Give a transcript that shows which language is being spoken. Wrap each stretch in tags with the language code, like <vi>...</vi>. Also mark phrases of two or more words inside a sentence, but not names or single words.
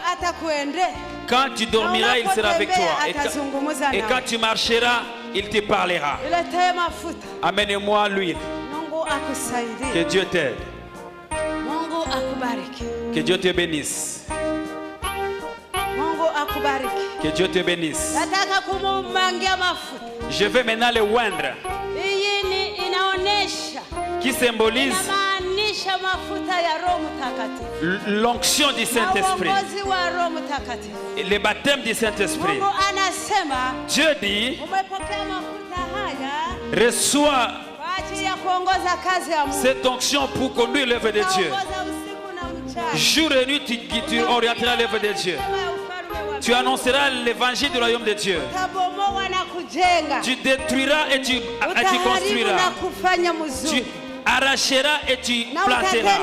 <fr>Quand tu dormiras, il sera avec toi. Et quand tu marcheras, il te parlera. Amène-moi l'huile. Que Dieu t'aide. Que Dieu te bénisse.</fr> <sw>Mungu akubariki.</sw> <fr>Que Dieu te bénisse.</fr> <sw>Nataka kumumangia mafuta.</sw> <fr>Je vais maintenant le oindre.</fr> <sw>Hii inaonesha.</sw> <fr>Qui symbolise</fr> <sw>inamaanisha mafuta ya Roho Mtakatifu.</sw> <fr>L'onction du Saint-Esprit.</fr> <sw>Uongozi wa Roho Mtakatifu.</sw> <fr>Le baptême du Saint-Esprit.</fr> <sw>Mungu anasema,</sw> <fr>Dieu dit,</fr> <sw>umepokea mafuta haya</sw> <fr>reçois</fr> <sw>kwa ajili ya kuongoza kazi ya Mungu.</sw> <fr>cette onction pour conduire l'œuvre de Dieu. Jour et nuit, tu orienteras l'œuvre de Dieu. Tu annonceras l'évangile du royaume de Dieu. Tu détruiras et tu construiras. Tu arracheras et tu planteras.</fr>